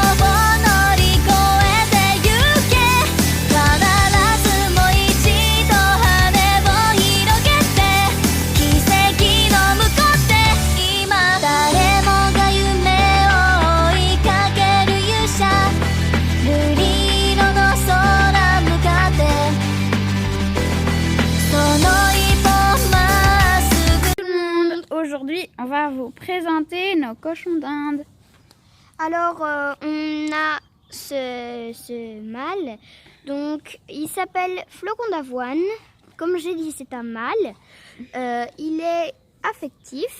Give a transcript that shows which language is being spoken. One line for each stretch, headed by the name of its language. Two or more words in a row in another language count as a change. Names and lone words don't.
Japanese: を乗り越えてゆけ必ずもう一度羽を広げて奇跡の向こうで今誰もが夢を追いかける勇者瑠璃色の空向かってその一歩まっすぐ
French: Tout le monde, aujourd'hui on va vous présenter nos cochons d'Inde. Alors, on a ce mâle, donc il s'appelle Flocon d'Avoine. Comme j'ai dit, c'est un mâle. Il est affectif.